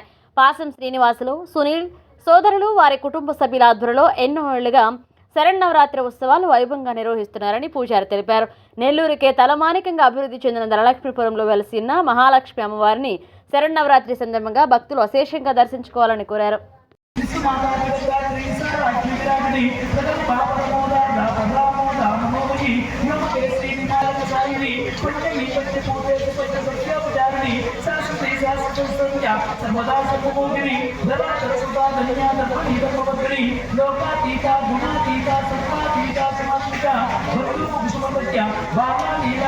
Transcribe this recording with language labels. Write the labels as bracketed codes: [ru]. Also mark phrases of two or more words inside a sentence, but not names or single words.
[te] పాసం శ్రీనివాసులు, సునీల్ సోదరులు వారి కుటుంబ సభ్యుల ఆధ్వర్యంలో ఎన్నో ఏళ్లుగా శరన్నవరాత్రి ఉత్సవాలు వైభవంగా నిర్వహిస్తున్నారని పూజారి తెలిపారు. నెల్లూరుకే తలమానికంగా అభివృద్ధి చెందిన ధనలక్ష్మీపురంలో వెలసిన మహాలక్ష్మి అమ్మవారిని శరన్నవరాత్రి సందర్భంగా భక్తులు అశేషంగా దర్శించుకోవాలని కోరారు. [sa] सर्वदा सर्वभोगिनी धराधरसुता धन्या धर्मपत्नी लोकातीता गुणातीता सत्वातीता समातीता भक्तुमुखसमपत्या भावा लीला